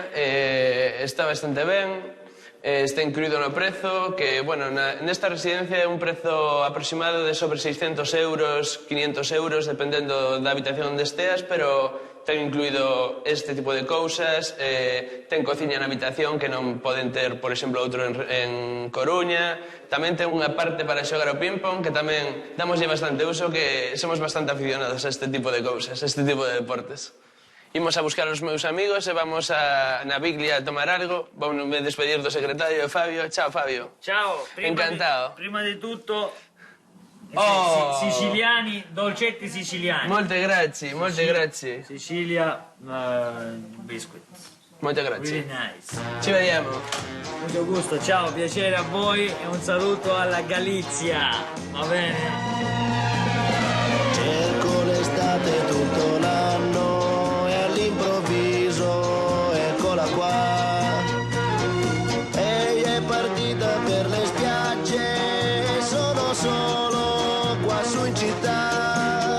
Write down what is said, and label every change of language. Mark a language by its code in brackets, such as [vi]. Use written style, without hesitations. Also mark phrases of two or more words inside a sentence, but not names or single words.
[gl] Está bastante ben, está incluído no prezo, que, bueno, nesta residencia é un prezo aproximado de sobre 600 euros, 500 euros, dependendo da habitación onde esteas, pero ten incluído este tipo de cousas, ten cociña na habitación que non poden ter, por exemplo, outro en Coruña, tamén ten unha parte para xogar ao ping-pong, que tamén damoslle bastante uso, que somos bastante aficionados a este tipo de cousas, a este tipo de deportes. Imos a buscar os meus amigos e vamos na Biglia a tomar algo. Vamos a despedir do secretario Fabio. Chao, Fabio. [it] Ciao. [gl] Encantado. [it] Prima di tutto... Siciliani, dolcetti siciliani. Molte grazie, molte grazie. Sicilia, biscuit. Molte grazie. [en] Really nice. [it] Ci vediamo. Molto gusto, ciao, piacere a voi e un saluto alla Galizia. Va bene? Cerco l'estate tutto l'anno e all'improvviso eccola qua. Ehi è partita per le spiagge, sono solo qua su in città.